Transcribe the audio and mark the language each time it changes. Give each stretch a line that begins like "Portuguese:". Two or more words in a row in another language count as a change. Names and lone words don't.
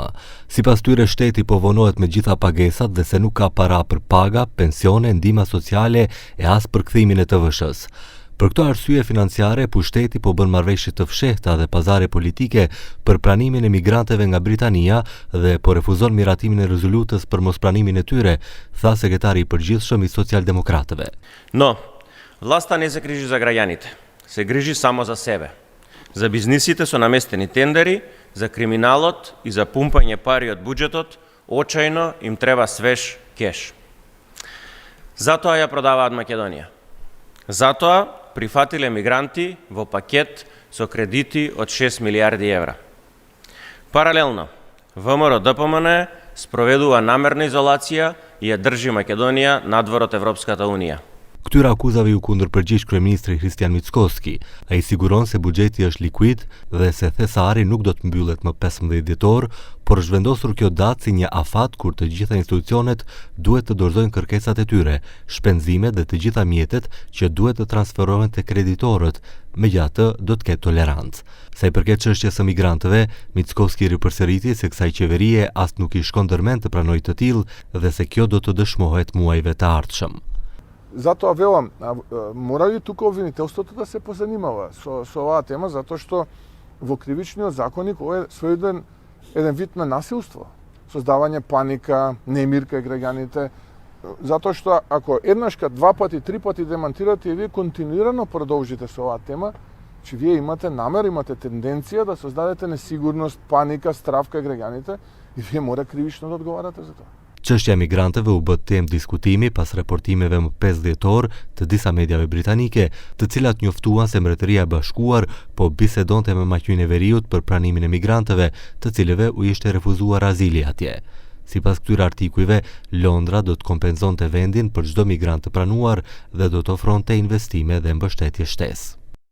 Albanian: Sipas tyre shteti po vonohet me gjitha pagesat dhe se nuk ka para për paga, pensione, ndihma sociale e as për kthimin e TVSH-s. Për këto arsye financiare, pushteti po bën marrëveshje të fshehta dhe pazare politike për pranimin e migranteve nga Britania dhe po refuzon miratimin e rezolutës për mospranimin e tyre, tha sekretari i përgjithshëm i Socijaldemokratëve.
Macedonian: Власта не се грижи за граѓаните, се грижи само за себе. За бизнисите со наместени тендери, за криминалот и за пумпање пари од буџетот, очајно им треба свеж кеш. Затоа ја продаваат Македонија. Затоа прифатиле мигранти во пакет со кредити од 6 милиарди евра. Паралелно, ВМРО-ДПМН спроведува намерна изолација и ја држи Македонија надвор од Европската Унија.
Albanian: Këtyre akuzave u kundërpërgjigj kryeministri Kristian Mickoski. Ai siguron se buxheti është likuid dhe se thesari nuk do të mbyllet më 15 dhjetor, por është vendosur kjo datë si një afat kur të gjitha institucionet duhet të dorëzojnë kërkesat e tyre, shpenzimet dhe të gjitha mjetet që duhet të transferohen te kreditorët, megjithatë do të ketë tolerancë. Sa i përket çështjes së migrantëve, Mickoski ripërsëriti se kësaj qeverie as nuk i shkon ndërmend të pranojë të tillë dhe se kjo do të dëshmohet muajve të ardhshëm.
Macedonian: Затоа велам, мора и тука обвинителството да се позанимава со оваа тема, затоа што во кривичниот законник ова е својден еден вид на насилство, создавање паника, немир кај граѓаните, затоа што ако еднашка, два пати, три пати демантирате и вие континуирано продолжите со оваа тема, че вие имате намер, имате тенденција да создадете несигурност, паника, страв кај граѓаните и вие мора кривично да одговарате за тоа.
Albanian: Çështja e migrantëve u bë temë diskutimi pas raportimeve më 5 dhjetor të disa mediave britanike, të cilat njoftuan se Mbretëria e Bashkuar po bisedonte me maqenin e veriut për pranimin e migrantëve, të cilëve u ishte refuzuar azili atje. Sipas këtyre artikujve, Londra do të kompenzonte vendin për çdo migrant të pranuar dhe do të ofronte investime dhe mbështetje shtesë.